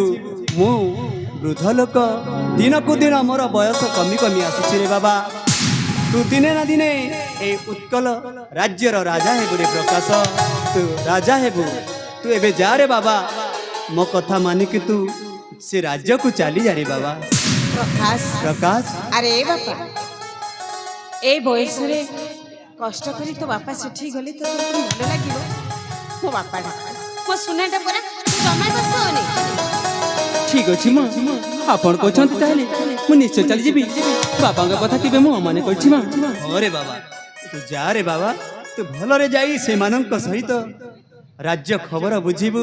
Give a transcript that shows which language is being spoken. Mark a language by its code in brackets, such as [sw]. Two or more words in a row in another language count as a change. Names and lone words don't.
[or] ମୁଁ ବୃଦ୍ଧ ଲୋକ, ଦିନକୁ ଦିନ ମୋର ବୟସ କମି କମି ଆସୁଛି ରେ ବାବା। ତୁ ଦିନେ ନା ଦିନେ এই ଉତ୍କଳ ରାଜ୍ୟର ରାଜା ହେବୁ ରେ ପ୍ରକାଶ। ତୁ ରାଜା ହେବୁ। ତୁ ଏବେ ଯା ରେ ବାବା, ମୋ କଥା ମାନିକି ତୁ ସେ ରାଜ୍ୟକୁ ଚାଲି ଯା ରେ ବାବା। ପ୍ରକାଶ ପ୍ରକାଶ ଆରେ ବାପା, ଏଇ ବୟସରେ କଷ୍ଟ କରେ ତ ବାପା ସେଠି ଗଲେ ତ ତୋର ଭଲ ଲାଗିବ। ମୋ ବାପାଟା ମୋ ସୁନାଟା ପରା, ତୁ ଜମା କଷ୍ଟ ହଉନି। ଠିକ ଅଛି ମା, ଆପଣ କହୁଛନ୍ତି ତାହେଲେ ମୁଁ ନିଶ୍ଚୟ ଚାଲିଯିବି। ବାପାଙ୍କ କଥା କେବେ ମୁଁ ଅମାନ୍ୟ କରିଛି ମା? ହରେ ବାବା, ତୁ ଯା ରେ ବାବା। ତୁ ଭଲରେ ଯାଇ ସେମାନଙ୍କ ସହିତ ରାଜ୍ୟ ଖବର ବୁଝିବୁ।